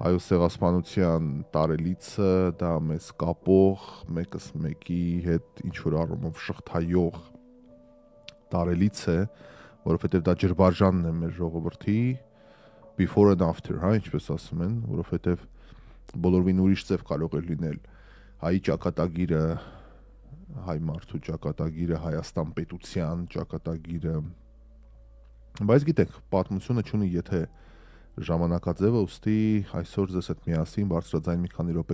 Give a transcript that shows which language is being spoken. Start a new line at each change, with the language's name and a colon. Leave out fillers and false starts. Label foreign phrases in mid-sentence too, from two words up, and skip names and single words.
Armenian: Հայոց ցեղասպանության տարելիցը դա մեզ կապող, մեկս մեկի հետ ինչ որ առումով շղթայող տարելից է, որովհետև դա ջրբաժանն է մեր ժողովրդի
English: before and after,
Armenian: հա, ինչպես ասում են, որովհետև բոլորին ուրիշ ձև կարող է լինել հայի ճակատագիրը, հայ մարդու ճակատագիրը, Հայաստան պետության ճակատագիրը, բայց գիտեք, պատմությունը չունի եթե ժամանակաձևը, ուստի այսօր ձեզ հետ միասին բարձրաձայն մի քանի րոպե